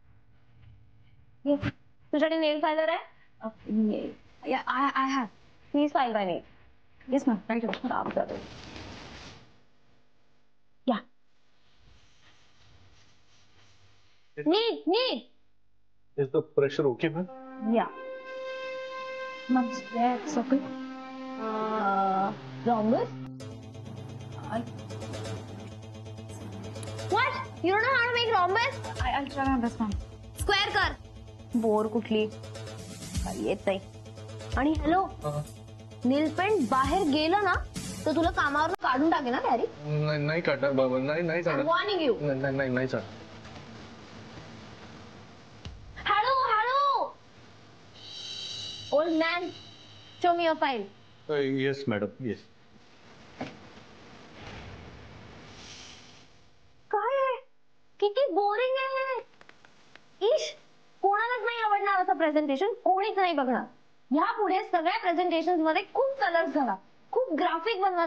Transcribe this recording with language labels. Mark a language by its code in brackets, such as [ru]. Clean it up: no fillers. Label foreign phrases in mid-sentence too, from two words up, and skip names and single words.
[mr] तुझ्याकडे [en] nail filer [mr] आहे? [en] I have. Please file my nail. Yes ma'am, right. Ya. Neat neat. Is the pressure okay, ma'am? या. Okay. Rhombus? What? You don't know how to make rhombus? I'll try my best, ma'am. [mr] Square कर. बोर कुठली येत नाही. आणि हॅलो, [en] nail paint [mr] बाहेर गेलं ना तर तुला कामावर काढून टाकेल ना डॅडी. नाही काढणार बाबा. नाही काढणार. [en] Warning you. [mr] नाही सर. [en] Old man, show me your file. Yes, madam. Yes. [mr] काय आहे? किती बोरिंग आहे. इश, कोणालाच नाही आवडणार असं प्रेझेंटेशन. कोणीच नाही बघणार. यापुढे सगळ्या प्रेझेंटेशन मध्ये खूप कलर्स घाला, खूप ग्राफिक बनवा.